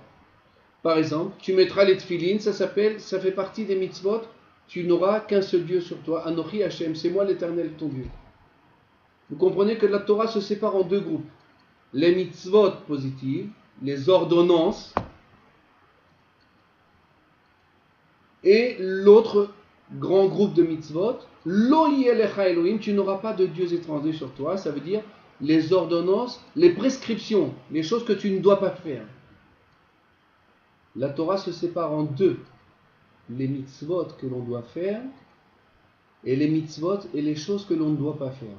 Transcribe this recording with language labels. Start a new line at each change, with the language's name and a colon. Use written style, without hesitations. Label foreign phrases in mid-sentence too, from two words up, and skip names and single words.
French: Par exemple, tu mettras les tefilines, ça fait partie des mitzvot, tu n'auras qu'un seul Dieu sur toi,
Hebrew: אנכי ה,
French: c'est moi l'Éternel ton Dieu. Vous comprenez que la Torah se sépare en 2 groupes. Les mitzvot positives, les ordonnances, et l'autre grand groupe de mitzvot,
Hebrew: לא יהיה לך אלהים,
French: tu n'auras pas de dieux étrangers sur toi, ça veut dire les ordonnances, les prescriptions, les choses que tu ne dois pas faire. La Torah se sépare en 2. Les mitzvot que l'on doit faire et les mitzvot et les choses que l'on ne doit pas faire.